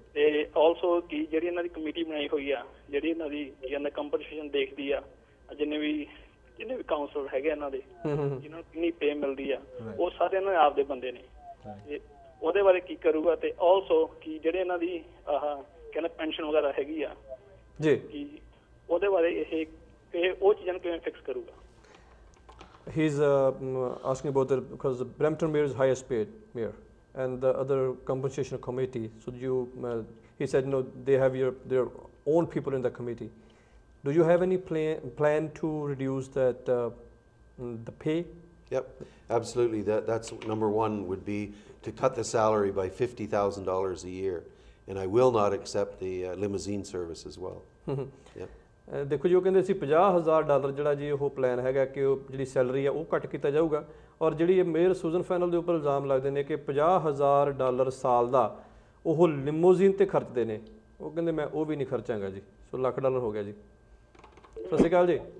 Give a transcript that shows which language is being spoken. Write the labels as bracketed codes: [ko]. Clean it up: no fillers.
[pa] ਤੇ ਆਲਸੋ ਕਿ ਜਿਹੜੀ ਇਹਨਾਂ ਦੀ ਕਮੇਟੀ ਬਣਾਈ ਹੋਈ ਆ, ਜਿਹੜੀ ਇਹਨਾਂ ਦੀ ਕੀ ਕਹਿੰਦੇ ਕੰਪਨਸੇਸ਼ਨ ਦੇਖਦੀ ਆ, ਜਿੰਨੇ ਵੀ ਕਾਉਂਸਲਰ ਹੈਗੇ ਇਹਨਾਂ ਦੇ, ਜਿਹਨਾਂ ਨੂੰ ਕਿੰਨੀ ਪੇ ਮਿਲਦੀ ਆ, ਉਹ ਸਾਰੇ ਇਹਨਾਂ ਦੇ ਆਪਦੇ ਬੰਦੇ ਨੇ, ਤੇ ਉਹਦੇ ਬਾਰੇ ਕੀ ਕਰੂਗਾ? ਤੇ ਆਲਸੋ ਕਿ ਜਿਹੜੇ ਇਹਨਾਂ ਦੀ ਕਹਿੰਦੇ ਪੈਨਸ਼ਨ ਵਗੈਰਾ ਹੈਗੀ ਆ ਜੀ, ਕਿ ਉਹਦੇ ਬਾਰੇ ਇਹ ਉਹ ਚੀਜ਼ਾਂ ਨੂੰ ਕਿਵੇਂ ਫਿਕਸ ਕਰੂਗਾ? [en] He's asking about because Brampton Mayor is highest paid mayor and the other compensation committee. So he said no, they have their own people in the committee. Do you have any plan to reduce that the pay? Yep, absolutely. That's number one would be to cut the salary by $50,000 a year, and I will not accept the limousine service as well. Yep. [pa] ਦੇਖੋ ਜੀ, ਉਹ ਕਹਿੰਦੇ ਸੀ $50,000 ਜਿਹੜਾ ਜੀ ਉਹ plan ਹੈਗਾ ਕਿ ਉਹ ਜਿਹੜੀ ਸੈਲਰੀ ਆ ਉਹ ਘੱਟ ਕੀਤਾ ਜਾਊਗਾ, ਔਰ ਜਿਹੜੀ ਇਹ ਮੇਅਰ ਸੂਜ਼ਨ ਫੈਨਲ ਦੇ ਉੱਪਰ ਇਲਜ਼ਾਮ ਲੱਗਦੇ ਨੇ ਕਿ $50,000 ਸਾਲ ਦਾ ਉਹ ਲਿਮੋਜ਼ੀਨ ਤੇ ਖਰਚਦੇ ਨੇ, ਉਹ ਕਹਿੰਦੇ ਮੈਂ ਉਹ ਵੀ ਨਹੀਂ ਖਰਚਾਂਗਾ ਜੀ। ਸੋ $1,00,000 ਹੋ ਗਿਆ ਜੀ। ਸਤਿ ਸ਼੍ਰੀ ਅਕਾਲ ਜੀ।